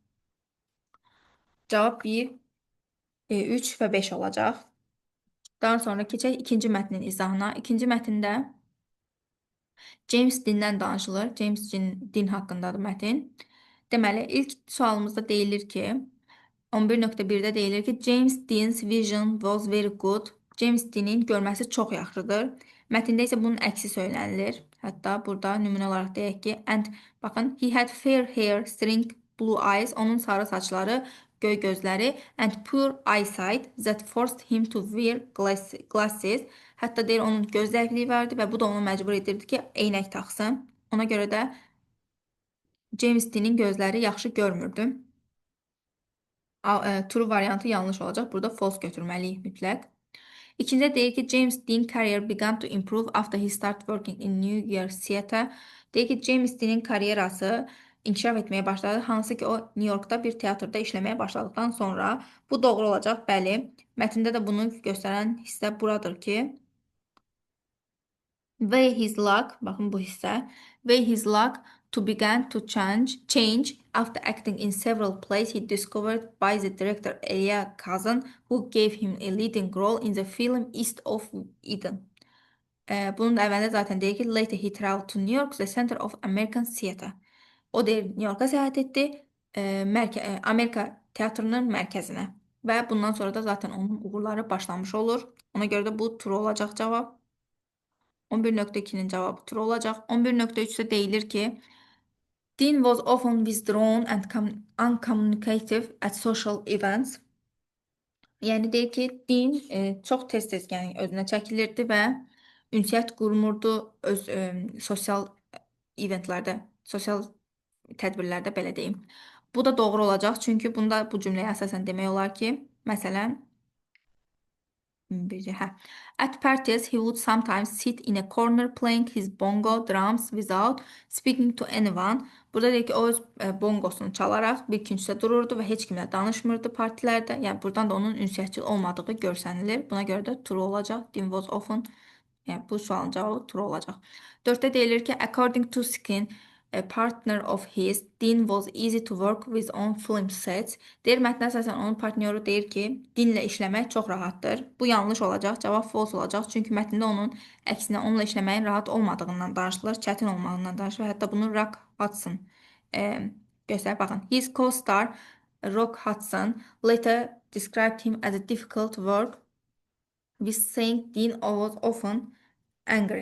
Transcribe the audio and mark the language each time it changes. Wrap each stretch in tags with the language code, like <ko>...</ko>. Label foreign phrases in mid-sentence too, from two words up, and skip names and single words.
<az>Cavab 1, 3 və 5 olacaq. Daha sonra keçək ikinci mətnin izahına. İkinci mətndə James Dean'dən danışılır. James Dean haqqındadır mətn. Deməli, ilk sualımızda deyilir ki, 11.1-də deyilir ki,</az> <en>James Dean's vision was very good.</en> <az>James Dean'in görməsi çox yaxşıdır. Mətndə isə bunun əksi söylənilir. Hətta burada nümunə olaraq deyək ki,</az> <en>and baxın, he had fair hair, string blue eyes,</en> <az>onun sarı saçları, göy gözləri,</az> <en>and poor eyesight that forced him to wear glasses.</en> <az>Hətta deyir, onun göz zəifliyi vardı və bu da onu məcbur edirdi ki, eynək taxsın. Ona görə də James Dean'in gözləri yaxşı görmürdü. True variantı yanlış olacaq. Burada false götürməliyik mütləq. İkincidə deyir ki,</az> <en>James Dean career began to improve after he started working in New York Theatre.</en> <az>Deyir ki, James Dean'in karyerası inkişaf etməyə başladı. Hansı ki, o New Yorkda bir teatrda işləməyə başladıktan sonra. Bu doğru olacaq, bəli. Mətndə də bunu göstərən hissə buradır ki,</az> <en>Where his luck,</en> <tr>bakın bu hisse,</tr> <en>where his luck to began to change after acting in several plays he discovered by the director Elia Kazan, who gave him a leading role in the film East of Eden.</en> <az>Bunun da əvvəlində zaten deyir ki,</az> <en>later he traveled to New York, the center of American theater.</en> <az>O deyir, New York'a səyahət etdi, Amerika teatrının mərkəzinə. Və bundan sonra da zaten onun uğurları başlamış olur. Ona görə də bu true olacaq cavab. 11.2'nin cevabı true olacaq. 11.3'te deyilir ki,</az> <en>Dean was often withdrawn and uncommunicative at social events.</en> <az>Yəni deyir ki, Dean çox tez-tez yəni özünə çəkilirdi və ünsiyyət qurmurdu öz sosial eventlərdə, sosial tədbirlərdə belə deyim. Bu da doğru olacaq, çünki bunda bu cümləyə əsasən demək olar ki, məsələn,</az> <en>at parties, he would sometimes sit in a corner playing his bongo drums without speaking to anyone.</en> <az>Burada deyir ki, o öz bongosunu çalarak bir küncdə dururdu və heç kimlə danışmırdı partilərdə. Yəni buradan da onun ünsiyyətçil olmadığı görsənilir. Buna görə də true olacaq.</az> <en>Dean was often,</en> <az>yəni bu sualın cavabı true olacaq. 4-də deyilir ki,</az> <en>according to Skin, a partner of his, Dean was easy to work with on film sets.</en> <az>Deyir, mətnə əsasən onun partnyoru deyir ki, Deanlə işləmək çox rahatdır. Bu yanlış olacaq, cavab false olacaq. Çünki mətndə onun əksinə onunla işləməyin rahat olmadığından danışılır, çətin olmağından danışılır. Hətta bunu Rock Hudson göstərib, baxın.</az> <en>His co-star Rock Hudson later described him as a difficult work with saying Dean was often angry.</en>